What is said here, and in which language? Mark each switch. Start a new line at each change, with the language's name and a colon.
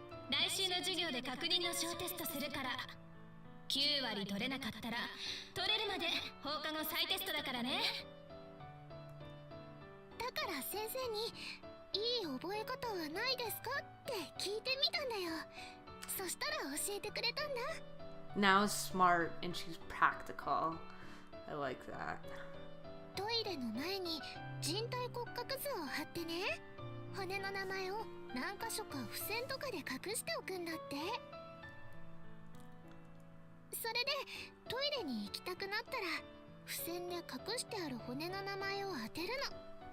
Japanese: 来週の授業で確認の小テストするから。9割取れなかったら取れるまで放課後再テストだからね。だから先生にいい覚え方はないですかって聞いてみたんだよ。そしたら教えてくれたんだ。
English: Nao's smart and she's practical. I like that.
Japanese: トイレの前に人体骨格図を貼ってね。骨の名前を何箇所か付箋とかで隠しておくんだって。それでトイレに行きたくなったら付箋で隠してある骨の名前を当てるの。